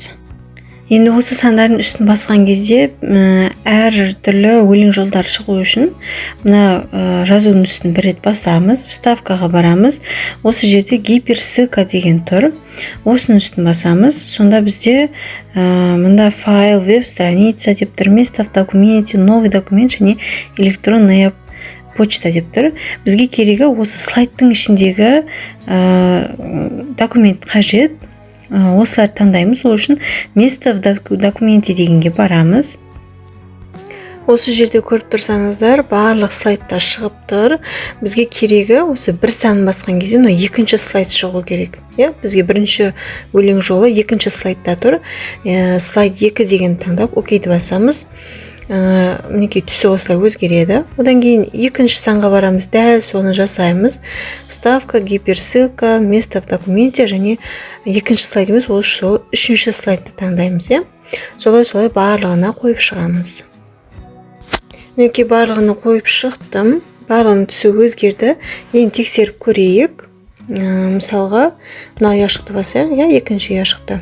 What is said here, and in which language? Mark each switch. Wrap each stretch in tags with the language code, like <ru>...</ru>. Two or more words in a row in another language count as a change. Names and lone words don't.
<kk>Енді осы сандардың үстін басқан кезде әр түрлі өлең жолдары шығу үшін мына жазудың үстін бір рет басамыз, вставкаға барамыз. Осы жерде гиперссылка деген тұр. Осының үстін басамыз. Сонда бізде мында файл, веб-страница деп тұр,</kk> <ru>место в документе, новый документ және электронная почта</ru> <kk>деп тұр. Бізге керегі осы слайдтың ішіндегі документ қажет. Осыларды таңдаймыз. Ол үшін</kk> <ru>место в документе</ru> <kk>дегенге барамыз. Осы жерде көріп тұрсаңыздар, барлық слайдтар шығып тұр. Бізге керегі осы бір санын басқан кезде мына екінші слайд шығу керек. Бізге бірінші өлең жолы екінші слайдта тұр. Слайд 2 деген таңдап окейді басамыз. Мінекей түсі осылай өзгереді. Одан кейін екінші санға барамыз, дәл соны жасаймыз.</kk> <ru>Вставка, гиперссылка, место в документе</ru> <kk>және екінші слайдымыз ол үшінші слайдты таңдаймыз. Солай барлығына қойып шығамыз. Мінекей барлығына қойып шықтым. Барлығының түсі өзгерді. Енді тексеріп көрейік. Мысалға, мына ұяшықты басайық, екінші ұяшықты.</kk>